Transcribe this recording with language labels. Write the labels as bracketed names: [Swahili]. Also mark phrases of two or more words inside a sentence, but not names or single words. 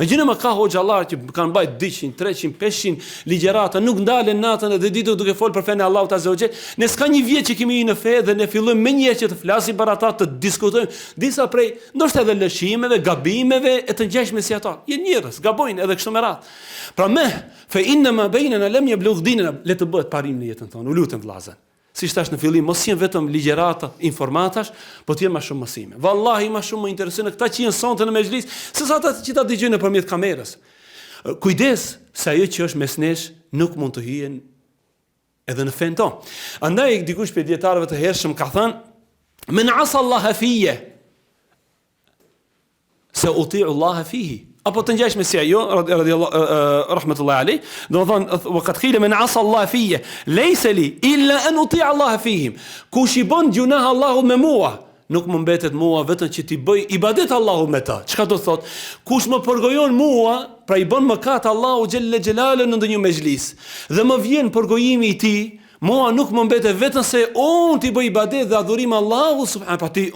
[Albanian] Imagjino më ka hoxhallar që kanë bajt 200, 300, 500 ligjërata, nuk ndalen natën edhe ditën duke fol për fenë Allahut [Arabic] عز وجل. [Albanian] Ne s'ka një vit që kemi në fe dhe ne fillojmë më një që të flasim për ata, të diskutojmë disa prej ndoshta edhe lëshimeve, gabimeve e të ngjashme si ata. Janë njerëz, gabojnë edhe kështu me radhë. [Arabic] Pra فإن ما بيننا لم يبلغ ديننا, [Albanian] le të bëhet parim në jetën tonë. U lutem vëllazër. Si thash në fillim, mos jenë vetëm ligjërata, informatash, po të jenë më shumë mësime. Vallahi më shumë më interesojnë këta që janë sonte në mezhlis, se sa ata që ta dëgjojnë nëpërmjet kamerës. Kujdes se ajo që është mes nesh nuk mund të hyjen edhe në fen ton. Andaj dikush për dietarëve të hershëm ka thënë: [Arabic] "من عصى الله في سأطيع الله فيه." [Albanian] Apo të ngjashme si ajo [Arabic] رضي الله رحمة الله عليه, [Albanian] do të thonë [Arabic] وقد قيل من عصى الله في ليس لي إلا أن أطيع الله فيهم. [Albanian] Kush i bën gjunah Allahut me mua, nuk më mbetet mua vetëm që ti bëj ibadet Allahut me ta. Çka do të thotë? Kush më përgojon mua, pra i bën mëkat Allahu [Arabic] جل جلاله [Albanian] në ndonjë mezhlis, dhe më vjen përgojimi i tij, mua nuk më mbetet vetëm se unë ti bëj ibadet dhe adhurim Allahu [Arabic] سبحانه وتعالى.